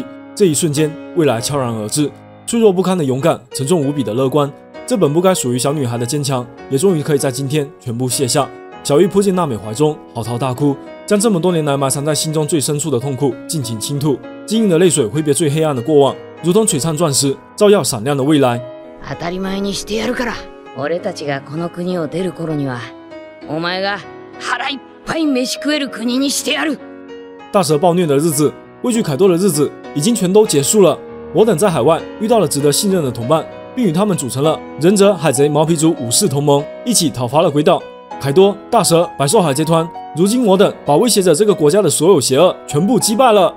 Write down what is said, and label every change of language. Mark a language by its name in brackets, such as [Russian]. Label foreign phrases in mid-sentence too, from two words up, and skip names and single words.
[Chinese] 这一瞬间，未来悄然而至。脆弱不堪的勇敢，沉重无比的乐观，这本不该属于小女孩的坚强，也终于可以在今天全部卸下。小玉扑进娜美怀中，嚎啕大哭，将这么多年来埋藏在心中最深处的痛苦尽情倾吐。晶莹的泪水挥别最黑暗的过往，如同璀璨钻石，照耀闪亮的未来。 [Japanese] 当たり前にしてやるから。俺たちがこの国を出る頃には、お前が腹いっぱい飯食える国にしてやる。 [Chinese] 大蛇暴虐的日子，畏惧凯多的日子，已经全都结束了。我等在海外遇到了值得信任的同伴，并与他们组成了忍者、海贼、毛皮族武士同盟，一起讨伐了鬼岛。凯多、大蛇、百兽海贼团，如今我等把威胁着这个国家的所有邪恶全部击败了。